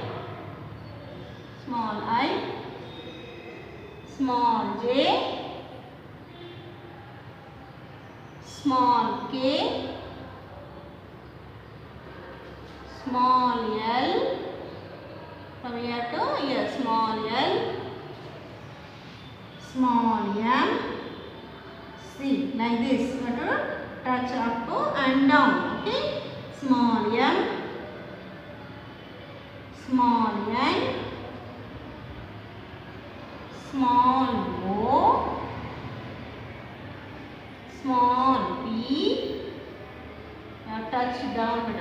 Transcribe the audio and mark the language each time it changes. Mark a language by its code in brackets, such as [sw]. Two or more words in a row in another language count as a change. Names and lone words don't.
[en] small I, small j, small k, small l, from here to here, small l, small m, c, like this. You have to touch up and down, okay. Small m, small n, small o, small p, touch down beta.